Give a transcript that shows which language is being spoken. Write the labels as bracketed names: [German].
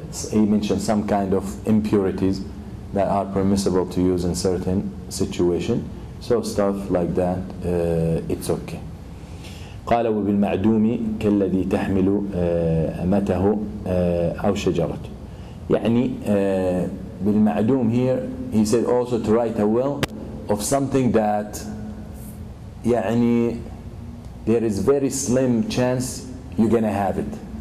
[English] He mentioned some kind of impurities that are permissible to use in certain situation. So stuff like that, it's okay. [Arabic] قال وبالمعدوم كالذي تحمل أمته أو شجرة. [English] يعني بالمعدوم here he said also to write a will of something that يعني there is very slim chance you're gonna have it.